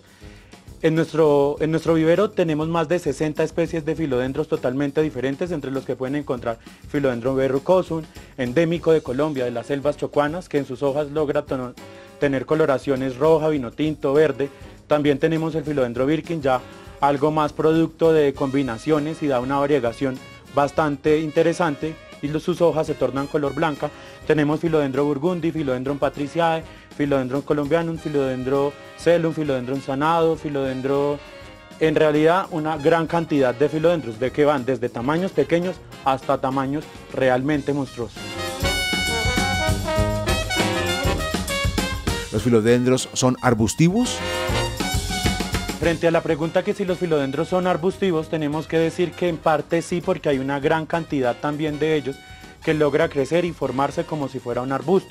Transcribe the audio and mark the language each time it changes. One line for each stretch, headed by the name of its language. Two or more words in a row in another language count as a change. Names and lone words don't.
Spanish: En nuestro vivero tenemos más de 60 especies de filodendros totalmente diferentes, entre los que pueden encontrar filodendro verrucosum, endémico de Colombia, de las selvas chocuanas, que en sus hojas logra tener coloraciones roja, vino tinto, verde. También tenemos el filodendro Birkin, ya algo más producto de combinaciones, y da una variegación bastante interesante, y sus hojas se tornan color blanca. Tenemos filodendro burgundi, filodendron patriciae, filodendron colombianum, filodendro celum, filodendron sanado, filodendro... En realidad una gran cantidad de filodendros, de que van desde tamaños pequeños hasta tamaños realmente monstruosos. ¿Los filodendros son arbustivos? Frente a la pregunta que si los filodendros son arbustivos, tenemos que decir que en parte sí, porque hay una gran cantidad también de ellos que logra crecer y formarse como si fuera un arbusto.